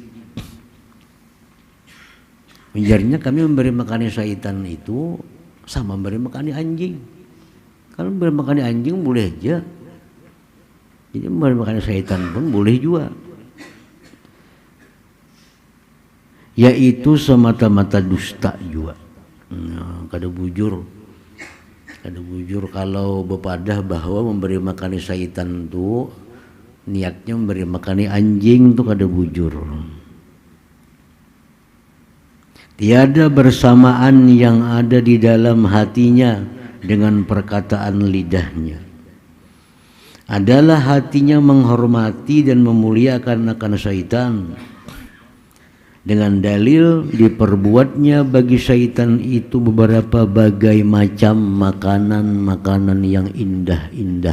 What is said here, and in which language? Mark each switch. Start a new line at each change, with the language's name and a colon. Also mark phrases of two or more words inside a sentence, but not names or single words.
Malay: Menjadinya kami memberi makan syaitan itu sama memberi makan anjing.
Indonesian: Kalau memberi makan anjing boleh aja, jadi memberi makan syaitan pun boleh juga. Yaitu semata-mata dusta juga.
Banjar: Nah, kada bujur kalau bepadah bahwa memberi makan syaitan itu niatnya memberi makan anjing itu kada bujur.
Malay: Tiada bersamaan yang ada di dalam hatinya dengan perkataan lidahnya. Adalah hatinya menghormati dan memuliakan akan syaitan. Dengan dalil diperbuatnya bagi syaitan itu beberapa bagai macam makanan yang indah-indah.